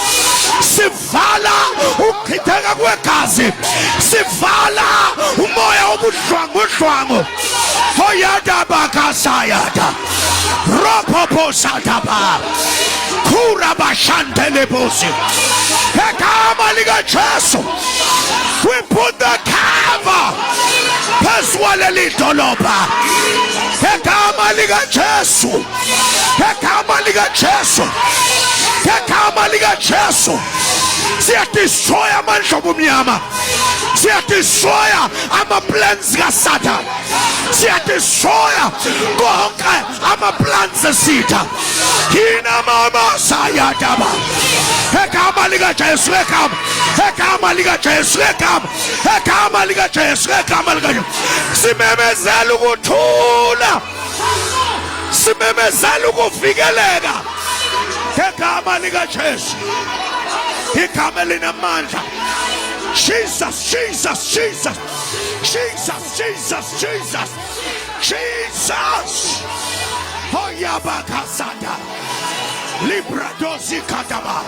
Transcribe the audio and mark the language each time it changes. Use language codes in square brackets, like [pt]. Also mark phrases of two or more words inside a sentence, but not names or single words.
[zu] Sivala ukitheka kwegazi. Sivala umoya obuhlwangu. Oyada bakasayada. Ropopo sataba. Kura bashantele bosi. Ekama liga Jesu. [en] We put the cover. Peswale litoloba. Ekama liga Jesu. Ekama liga Jesu. Ekama liga Jesu. [zu] Siya destroy amandla omnyama. Siya destroy ama plans ka Satan. Siya destroy konke ama plans esitha. Kina mama sayadaba. Ekama liga Jesu ekama. Ekama liga Jesu ekama. Ekama liga Jesu ekama liga Jesu. Simemezela ukuthula. Simemezela ukuvikeleka. Ekama liga Jesu. Ekama linamandla. Jesus, Jesus, Jesus. Jesus, Jesus, Jesus. Jesus. Oyabakasada. Libradosi kataba.